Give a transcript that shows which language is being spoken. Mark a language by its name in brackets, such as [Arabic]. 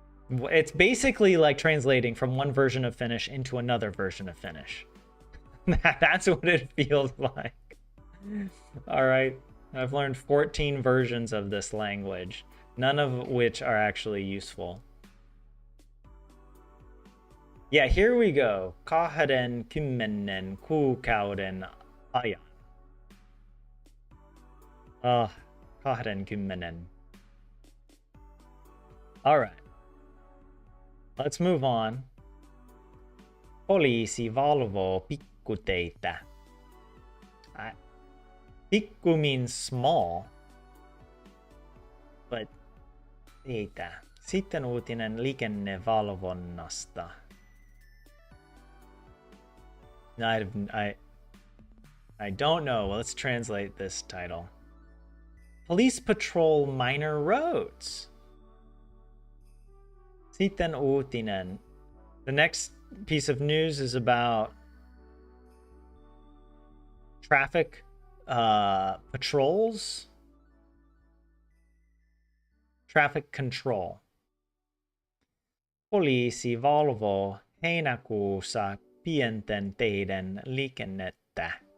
[English] It's basically like translating from one version of Finnish into another version of Finnish. That's what it feels like. All right. I've learned 14 versions of this language, none of which are actually useful. Yeah, here we go. [Finnish] Kahden kymmenen kuukauden ajan. Kahden kymmenen. [English] All right. Let's move on. [Finnish] Poliisi valvoo pikkuteitä. [English] Pikku means small, but teitä. [Finnish] Sitten uutinen liikennevalvonnasta. [English] I don't know. Well, let's translate this title. Police patrol minor roads. [Finnish] Sitten uutinen. [English] The next piece of news is about traffic patrols, traffic control. [Finnish] Poliisi valvoo heinäkuussa pienten teiden liikennettä.